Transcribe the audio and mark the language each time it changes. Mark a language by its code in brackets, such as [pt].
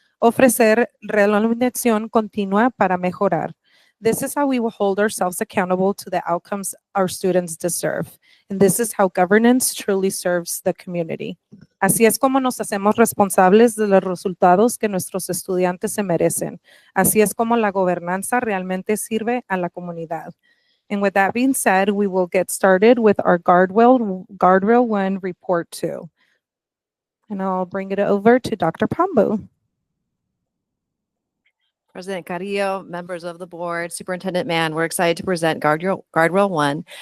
[es] Ofrecer retroalimentación continua para mejorar. [en] This is how we will hold ourselves accountable to the outcomes our students deserve. And this is how governance truly serves the community. [es] Así es como nos hacemos responsables de los resultados que nuestros estudiantes se merecen. Así es como la gobernanza realmente sirve a la comunidad. [en] And with that being said, we will get started with our Guardrail 1 Report 2. And I'll bring it over to Dr. Pombo. President Carrillo, members of the board, Superintendent Mann, we're excited to present Guardrail 1.